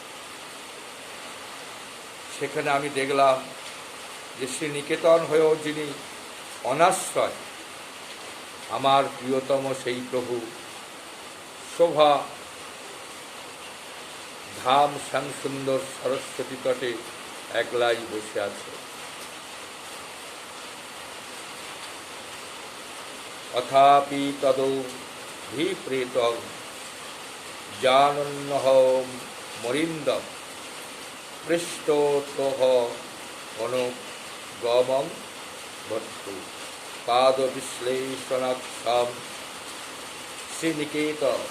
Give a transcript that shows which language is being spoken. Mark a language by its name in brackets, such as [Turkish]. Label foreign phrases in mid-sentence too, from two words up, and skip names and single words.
[Bangla] সেখানে আমি দেখলাম যে শ্রীনিকেতন হয়েও যিনি অনাশ্রয়, আমার প্রিয়তম সেই প্রভু শোভা ধাম শ্যামসুন্দর সরস্বতী তটে একলাই বসে আছে। [Sanskrit] অথাপি তদৌ ভিপ্রেতং জানন্নহম মরিন্দম পৃষ্ঠতঃ অনুগমং ভর্তু পাদ বিশ্লেষণাক্ষম শ্রীনিকেত